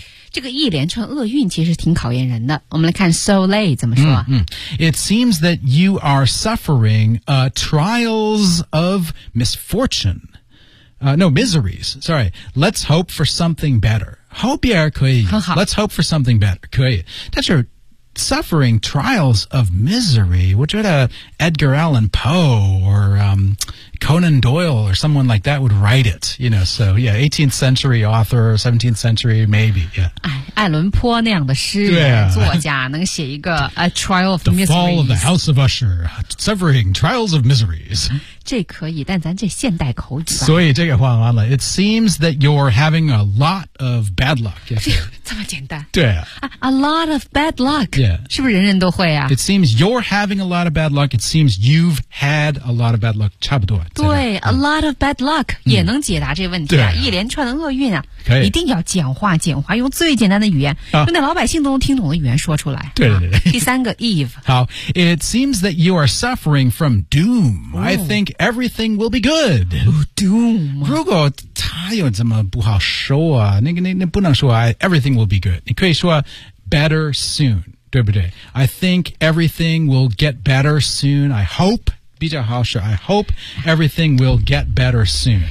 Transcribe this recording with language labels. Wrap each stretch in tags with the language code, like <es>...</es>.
<zh>这个一连串厄运其实挺考验人的。我们来看 so late 怎么说、</zh> <en>嗯嗯、It seems that you are suffering a trials of misfortune. No, miseries. Sorry. Let's hope for something better. Hope</en> <zh>也可以。很好。</zh> <en>Let's hope for something better. 可以。</en> <zh>但是</zh> <en>suffering trials of misery,</en> <zh>我觉得</zh> <en>Edgar Allan Poe or、Conan Doyle or someone like that would write it. You know, so yeah, 18th century author, 17th century, maybe. Yeah.</en> <zh>艾伦坡那样的诗人、</zh> <en>yeah.</en> <zh>作家能写一个 A Trial of</zh> <en>the Miseries. The Fall of the House of Usher, Suffering Trials of Miseries.</en> <zh>这可以但咱这现代口语所以这个换完了</zh> <en>It seems that you're having a lot of bad luck、yes.</en> <zh>这么简单对</zh> <en>a lot of bad luck、 yeah.</en> <zh>是不是人人都会啊</zh> <en>It seems you're having a lot of bad luck It seems you've had a lot of bad luck</en> <zh>差不多对</zh> <en>a lot of bad luck、</en> <zh>嗯、也能解答这问题、啊对啊、一连串的厄运啊可以一定要简化简化用最简单的语言、啊、用那老百姓都能听懂的语言说出来对对对、啊、第三个 Eve</zh> <en>好 It seems that you are suffering from doom、哦、I thinkEverything will be good. Doom.</en> <zh>如果他有这么不好说啊，那不能说啊。</zh> <en>Everything will be good.</en> <zh>你可以说</zh> <en>better soon,</en> <zh>对不对</zh> <en>？I think everything will get better soon. I hope.</en> <zh>比较好说</zh> <en>I hope everything will get better soon.</en>